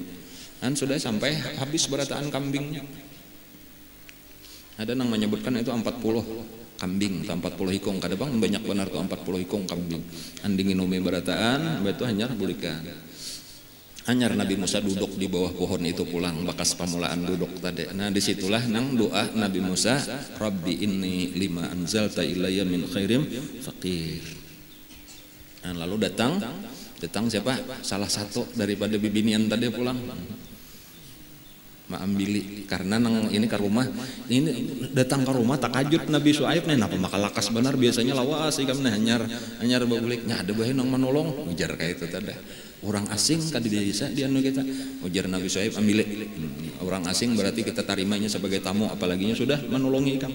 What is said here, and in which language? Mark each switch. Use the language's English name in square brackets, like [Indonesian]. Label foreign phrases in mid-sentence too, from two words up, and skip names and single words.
[Banjar] Sudah sampai habis berataan kambingnya. Ada yang menyebutkan itu 40 kambing atau 40 ikong. Kadang banyak benar tuh 40 ikong kambing. Andingin umi berataan, itu hanyar bulikan. Hanyar Nabi Musa duduk di bawah pohon itu pulang, bekas pamulaan duduk tadi. Nah disitulah nang doa Nabi Musa, [Arabic] رب إني لما أنزلت إلي من خير فقير. [Banjar] Lalu datang siapa? Salah satu daripada bibinian tadi pulang. Maambili karena nang ini ke rumah ini datang ke rumah takajut Nabi Syuaib nih napa maka lakas benar biasanya lawas ikam nih hanyar babuliknya ada bae nang menolong ujar kayak itu tadi orang asing kadi desa dia nu kita ujar Nabi Syuaib ambili orang asing berarti kita tarimanya sebagai tamu apalaginya sudah menolongi ikam.